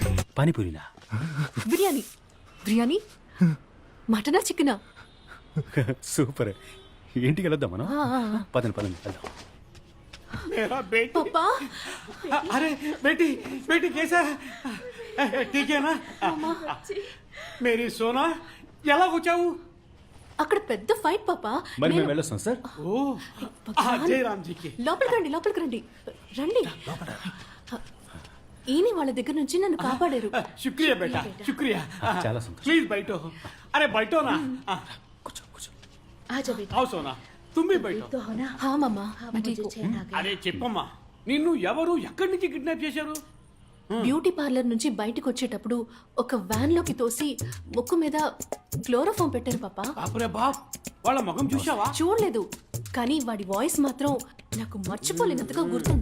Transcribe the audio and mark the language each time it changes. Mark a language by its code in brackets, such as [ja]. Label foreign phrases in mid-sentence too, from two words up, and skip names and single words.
[te] పానీపూరినా? బిర్యానీ బిర్యానీ మటనా చికెనా? సూపర్. ఇంటికి వెళ్దాం మనం. పదండి పదండి వెళ్దాం. [hi] मेरा बेटी [te] పాపా [hi] अरे बेटी बेटी कैसा है ठीक है ना मेरी सोना [te] ఎలా వచ్చావు? అక్కడ పెద్ద ఫైట్ పాపా. మరి మేము వెళ్ళొస్తాం సార్. ఓ జయరామ్జీకి లోపలికి రండి, లోపలికి రండి, రండి. ఈయన వాళ్ళ దగ్గర నుంచి నన్ను కాపాడారు. [hi] शुक्रिया बेटा शुक्रिया [te] చాలా సంతోషం. [hi] प्लीज बैठो अरे बैठो ना [te] కూర్చో కూర్చో. [hi] आजा बेटा आओ सोना तुम भी बैठो तो हो ना [te] హా మమ్మా. [hi] हाँ, मुझे चैन आ गया [te] అరే చెప్పమ్మా నిన్ను ఎవరు ఎక్కడి నుంచి కిడ్నాప్ చేశారు? [en] beauty parlour [te] నుంచి బయటకు వచ్చేటప్పుడు ఒక వ్యాన్ లోకి తోసి ముక్కు మీద క్లోరోఫామ్ పెట్టారు పాపా. [hi] बापरे बाप [te] వాళ్ళ ముఖం చూసావా? చూడలేదు, కానీ వాడి వాయిస్ మాత్రం నాకు మర్చిపోలేనంతగా గుర్తుంది.